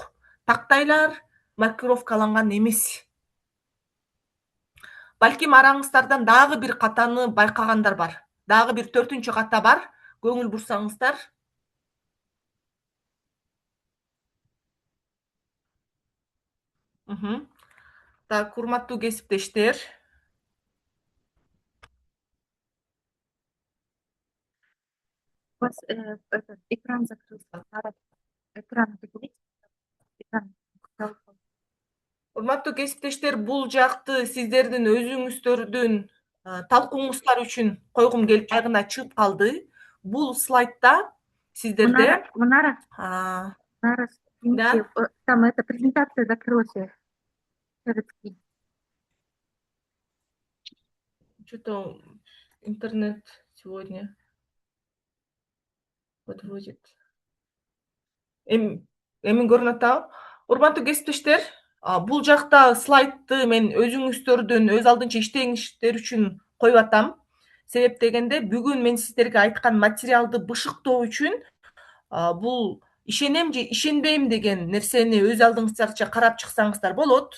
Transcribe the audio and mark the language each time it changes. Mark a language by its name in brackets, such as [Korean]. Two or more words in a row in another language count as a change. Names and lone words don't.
[Kyrgyz] Тактайлар маркировкаланган эмес. Балким араңыздардан дагы бир катаны байкагандар бар. Дагы бир төртүнчү ката бар. Көңүл бурсаңыздар. Так, урматтуу кесиптештер. [Russian] У вас этот экран закрылся. Надо экран выключить. Экран. [Kyrgyz] Урматтуу кесиптештер, бул жакты сиздердин өзүңүздөрдүн талкууңуздар үчүн койгум келип жайгына чыгып калды. Бул слайдда сиздерде Мунара, да, [Russian] извините, там эта презентация закрылась. что-то интернет сегодня подводит. [Kyrgyz] Эми көрүнүп атабы? Урматтуу кесиптештер, бул жакта слайдты мен өзүңүздөрдүн өз алдынча иштеңиштер үчүн коюп атам. Себеп дегенде бүгүн мен сиздерге айткан материалды бышыктоо үчүн бул ишенем же ишенбейм деген нерсени өз алдыңыздарча карап чыксаңыздар болот.